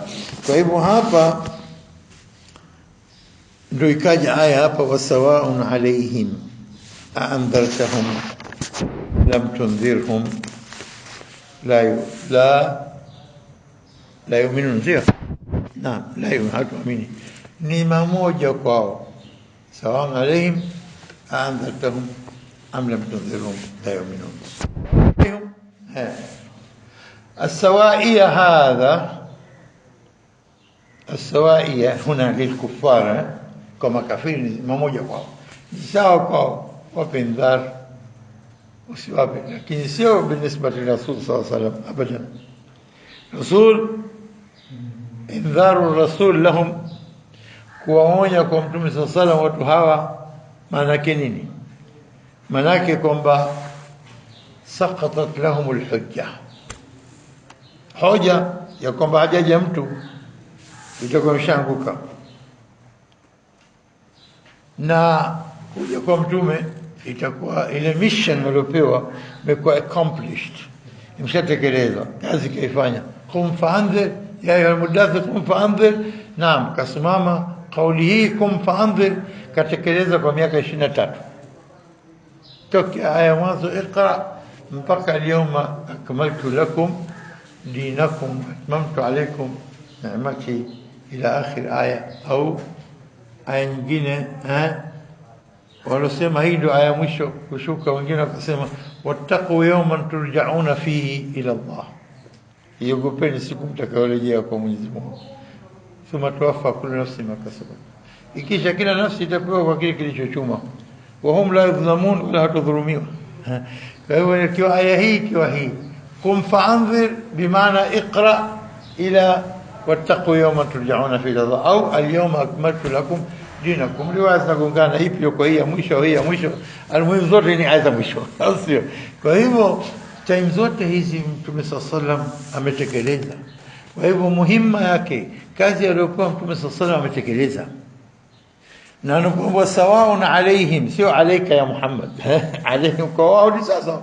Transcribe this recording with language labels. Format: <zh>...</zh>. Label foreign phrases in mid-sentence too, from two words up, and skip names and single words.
<sw>Kwa hivyo hapa ndio ikaja aya hapa,</sw> <ar>وسواء عليهم أأنذرتهم لم تنذرهم لا يؤمنون.</ar> <sw>Ndio naam,</sw> <ar>لا يؤمنوا,</ar> <sw>ni mamoja kwao.</sw> <ar>سواء عليهم أأنذرتهم أم لم تنذرهم لا يؤمنون. السوائية هذا السوائية هنا للكفار كما كافرين</ar> <sw>مmoja kwao, sawa kwao wape indhar usiwape, lakini sio</sw> <ar>بالنسبه للرسول صلى الله عليه وسلم ابدا. رسول انذار الرسول لهم,</ar> <sw>kuwaonya kwa mtume</sw> <ar>صلى الله عليه وسلم</ar> <sw>watu hawa, maana yake nini? Maana yake kwamba</sw> <ar>سقطت لهم الحجة,</ar> <sw>hoja ya kwamba hajaja mtu itakuwa mshanguka, na kuja kwa mtume itakuwa ile mission waliopewa imekuwa accomplished, imeshatekelezwa, kazi kaifanya.</sw> <ar>قم فأنذر يا أيها المدثر قم فأنذر.</ar> <sw>Naam, kasimama kauli hii</sw> <ar>قم فأنذر</ar> <sw>katekeleza kwa miaka 23 toka aya mwanzo iqra mpaka</sw> <ar>اليوم أكملت لكم دينكم أتممت عليكم نعمتي إلى آخر آية.</ar> <sw>Au aya nyingine walosema hii ndio aya mwisho kushuka, wengine wakasema</sw> <ar>واتقوا يوما ترجعون فيه إلى الله,</ar> <sw>iogopeni siku mtakayorejea kwa Mwenyezi Mungu.</sw> <ar>ثم توفى كل نفس ما كسبت,</ar> <sw>ikisha kila nafsi itapewa kwa kile kilichochuma,</sw> <ar>وهم لا يظلمون,</ar> <sw>wala hatudhulumiwa. Kwa hivyo ikiwa aya hii ikiwa hii</sw> <ar>قم فأنذر</ar> <sw>bimaana iqra</sw> <ar>إلى واتقوا يوما ترجعون فيه إلى الله,</ar> <sw>au</sw> <ar>اليوم أكملت لكم دينكم.</ar> <sw>Riwaya zinagongana, ipi yuko hii ya mwisho, hii ya mwisho, almuhimu zote ni aya za mwisho, sio? Kwa hivyo time zote hizi Mtume sallam ametekeleza. Kwa hivyo muhimma yake, kazi aliyopewa Mtume sallam ametekeleza, na anakuwa</sw> <ar>سواء عليهم,</ar> <sw>sio</sw> <ar>عليك يا محمد عليهم</ar> <sw>kwa wao ni sasa.</sw>